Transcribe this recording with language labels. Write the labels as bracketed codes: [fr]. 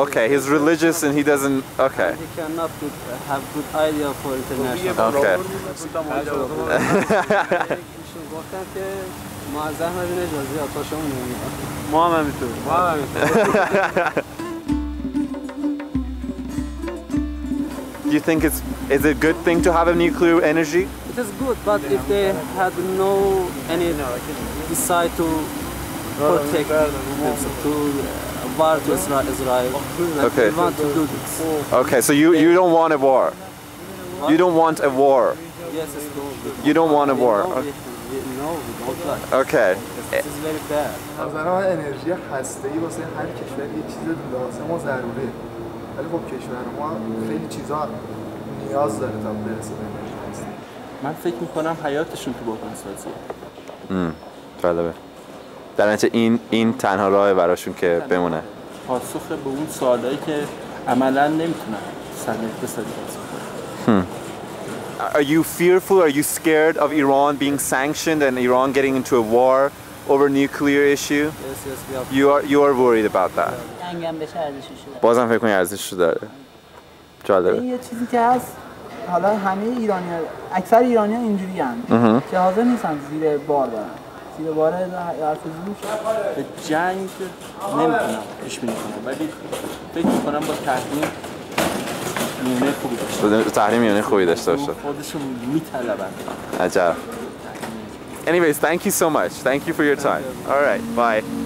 [en] Okay, he's religious and he doesn't. Okay. He cannot have good idea for international. Okay. [fa] گفتن که ما از احمدینژاد زیاد خوشمون نمیاد. ما هم همینطور. [en] Do you think is it a good thing to have a nuclear energy? It is good, but if they had any decide to protect themselves, to war to Israel, Okay. we want to do this. Okay, so you don't want a war. You don't want a war. Yes, it's good. You don't want a war. No, we don't like. Okay. This is very bad. [fa] نظر من انرژی هسته‌ای واسه هر کشوری یه چیز لازم و ضروریه. ولی خب کشور ما خیلی چیزا نیاز داره تا برسه به انرژی هسته. من فکر میکنم حیاتشون تو بحران سازیه. جالبه. در نتیجه این تنها راه براشون که بمونه. پاسخ به اون سوالایی که عملاً نمیتونن سر اقتصادی پاسخ بدن. [en] Are you fearful? Are you scared of Iran being sanctioned and Iran getting into a war over nuclear issue? Yes, we are. You are worried about that. [fa] جنگم بشه ارزشش داره. بازم فکر کنی ارزشش داره. جالبه. این یه چیزی که هست حالا همه ایرانی‌ها اکثر ایرانی‌ها اینجوریان که حاضر نیستن زیر بار برن. زیر بار حرف زور به جنگ نمیتونم پیش بینی کنم ولی فکر میکنم با تحریم میونه خوبی داشته باشه. تحریم میونه خوبی داشته باشه. خودشون میطلبن. عجب. [en] Anyways, thank you so much. Thank you for your time. All right, bye.